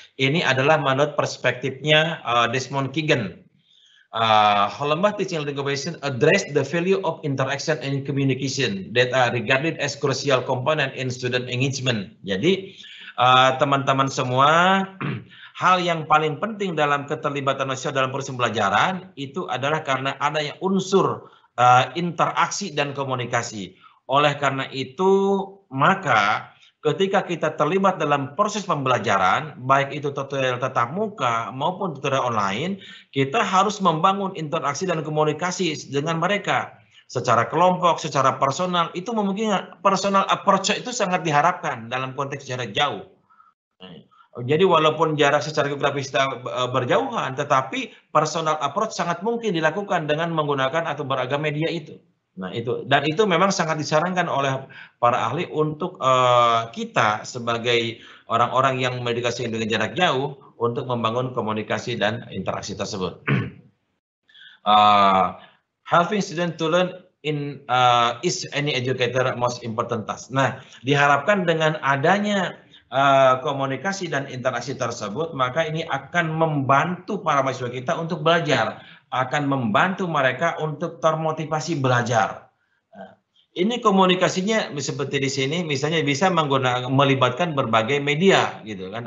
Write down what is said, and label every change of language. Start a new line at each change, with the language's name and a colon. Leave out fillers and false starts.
Indonesian: Ini adalah menurut perspektifnya Desmond Keegan.
English: Hollenbach teaching learning comparison address the value of interaction and communication that are regarded as crucial component in student engagement.
Indonesian: Jadi teman-teman semua, hal yang paling penting dalam keterlibatan mahasiswa dalam proses pembelajaran itu adalah karena adanya unsur interaksi dan komunikasi. Oleh karena itu, maka ketika kita terlibat dalam proses pembelajaran, baik itu tutorial tatap muka maupun tutorial online, kita harus membangun interaksi dan komunikasi dengan mereka. Secara kelompok, secara personal, itu memungkinkan personal approach itu sangat diharapkan dalam konteks jarak jauh. Jadi walaupun jarak secara geografis berjauhan, tetapi personal approach sangat mungkin dilakukan dengan menggunakan atau beragam media itu. Nah itu, dan itu memang sangat disarankan oleh para ahli untuk kita sebagai orang-orang yang mendedikasikan dengan jarak jauh untuk membangun komunikasi dan interaksi tersebut.
English: Helping student to learn is any educator most important task.
Indonesian: Nah, diharapkan dengan adanya komunikasi dan interaksi tersebut, maka ini akan membantu para mahasiswa kita untuk belajar, akan membantu mereka untuk termotivasi belajar. Nah, ini komunikasinya seperti di sini, misalnya bisa melibatkan berbagai media, gitu kan?